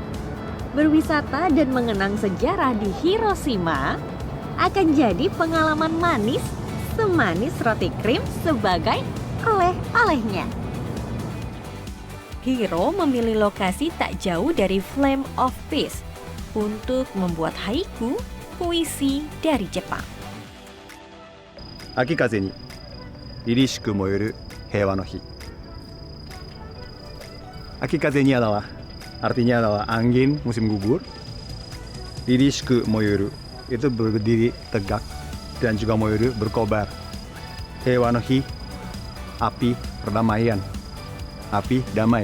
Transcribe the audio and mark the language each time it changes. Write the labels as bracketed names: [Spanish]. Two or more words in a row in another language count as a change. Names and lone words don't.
[Indonesian] Berwisata dan mengenang sejarah di Hiroshima akan jadi pengalaman manis semanis roti krim sebagai oleh-olehnya. Hiro memilih lokasi tak jauh dari Flame of Peace untuk membuat haiku, puisi dari Jepang. [Japanese] 秋風に凛々しく燃える平和の日. 秋風に [Indonesian] adalah artinya adalah angin musim gugur. [Japanese] 凛々しく燃える [Indonesian] itu berdiri tegak dan juga moyoru berkobar. [Japanese] 平和の火, [Indonesian] api perdamaian, api damai.